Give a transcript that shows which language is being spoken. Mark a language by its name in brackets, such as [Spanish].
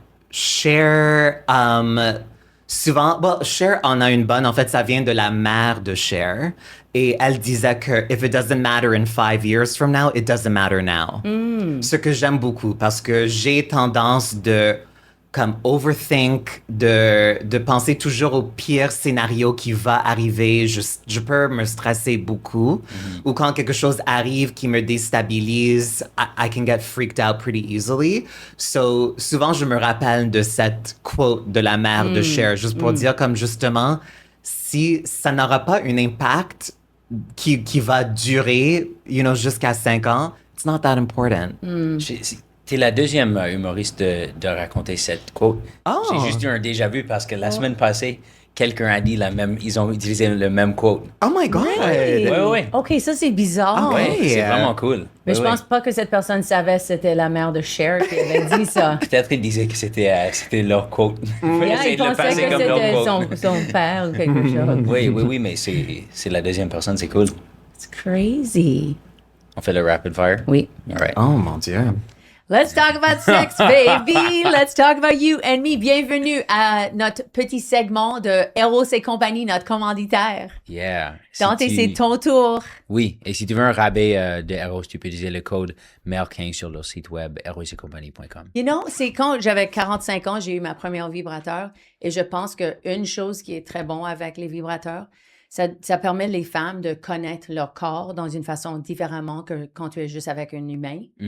[French] Cher, souvent, Cher en a une bonne. En fait, ça vient de la mère de Cher. Et elle disait que [English] if it doesn't matter in 5 years from now, it doesn't matter now. [French] Ce que j'aime beaucoup parce que j'ai tendance de comme overthink, de penser toujours au pire scénario qui va arriver. Je peux me stresser beaucoup. Ou quand quelque chose arrive qui me déstabilise, [English] I can get freaked out pretty easily. So, [French] souvent, je me rappelle de cette quote de la mère de Cher, juste pour dire comme justement, si ça n'aura pas un impact qui va durer, [English] you know, [French] jusqu'à 5 ans, [English] it's not that important. [French] T'es la deuxième humoriste de raconter cette quote. Oh. J'ai juste eu un déjà-vu parce que la semaine passée, quelqu'un a dit ils ont utilisé le même quote. [English] Oh my God! [French] Ouais. OK, ça, c'est bizarre. Ah ouais. C'est vraiment cool. Mais Ouais, je pense pas que cette personne savait que c'était la mère de Cher qui avait dit ça. Peut-être qu'ils disaient que c'était leur quote. [English] Yeah, [French] il pensait que c'était son père ou quelque chose. Oui, mais c'est la deuxième personne, c'est cool. [English] It's crazy. [French] On fait le rapid fire? Oui. [English] All right. [French] Oh mon Dieu! [English] Let's talk about sex, baby. Let's talk about you and me. [French] Bienvenue à notre petit segment de Eros et compagnie, notre commanditaire. [English] Yeah. [French] Dante, c'est ton tour. Oui, et si tu veux un rabais de Eros, tu peux utiliser le code MER15 sur leur site web erosetcompagnie.com. You know, c'est quand j'avais 45 ans, j'ai eu ma première vibrateur et je pense qu'une chose qui est très bon avec les vibrateurs, ça permet les femmes de connaître leur corps dans une façon différemment que quand tu es juste avec un humain.